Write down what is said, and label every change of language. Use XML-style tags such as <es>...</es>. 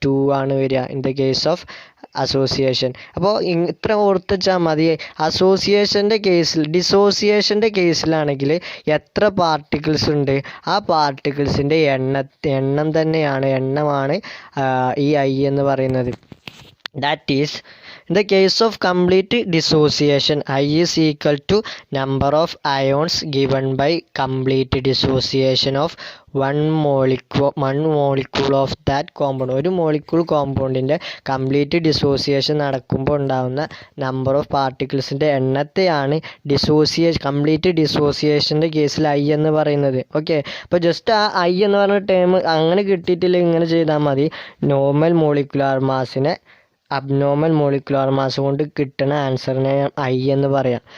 <ml>2 ആണ് വരിക</ml> <en>In the case of association.</en> <ml>അപ്പോൾ ഇത്ര ഓർത്ത് വെച്ചാൽ മതി. അസോസിയേഷൻ്റെ കേസിൽ, ഡിസോസിയേഷൻ്റെ കേസിലാണെങ്കിൽ എത്ര പാർട്ടിക്കിൾസ് ഉണ്ട്? ആ പാർട്ടിക്കിൾസിൻ്റെ എണ്ണം തന്നെയാണ്, എണ്ണമാണ് ഈ I എന്ന് പറയുന്നത്.</ml> <en>That is, in the case of complete dissociation, I is equal to number of ions given by complete dissociation of one molecule of that compound.</en> <ml>ഒരു മോളിക്യൂൾ കോമ്പൗണ്ടിൻ്റെ കംപ്ലീറ്റ് ഡിസോസിയേഷൻ നടക്കുമ്പോൾ ഉണ്ടാകുന്ന നമ്പർ ഓഫ് പാർട്ടിക്കിൾസിൻ്റെ എണ്ണത്തെയാണ് കംപ്ലീറ്റ് ഡിസോസിയേഷൻ്റെ കേസിൽ I എന്ന് പറയുന്നത്. Okay, അപ്പോൾ just ആ I എന്ന് പറയുന്ന ടേം അങ്ങനെ കിട്ടിയിട്ടില്ല, ഇങ്ങനെ ചെയ്താൽ മതി. Normal molecular മാസിനെ abnormal molecular mass കൊണ്ട് കിട്ടുന്ന ആൻസറിനെ I എന്ന് പറയാം.</ml>